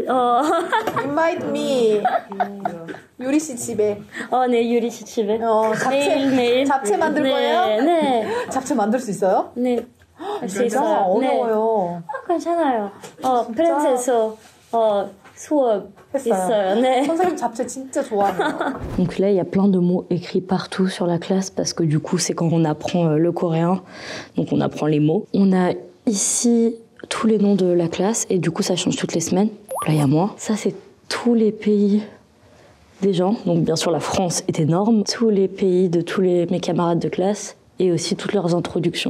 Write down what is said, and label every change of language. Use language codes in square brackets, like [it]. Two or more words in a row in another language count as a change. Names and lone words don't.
[en] Invite me. [ko] 유리 씨 집에. 네, 유리 씨 집에. 잡채 매일. 잡채 만들 네, 거예요? 네. 잡채 만들 수 있어요? 네. 할 수 있어요. 아, 어려워요. 괜찮아요. 프렌즈에서 수업 있어요. 네. 선생님 잡채 진짜 좋아해요. [fr] Donc là, il y a plein de mots écrits partout sur la classe parce que du coup, c'est quand on apprend le coréen. Donc on apprend les mots. On a ici tous les noms de la classe et du coup, ça change toutes les semaines. Là, il y a moi. Ça, c'est tous les pays des gens. Donc bien sûr, la France est énorme. Tous les pays de tous mes camarades de classe et aussi toutes leurs introductions.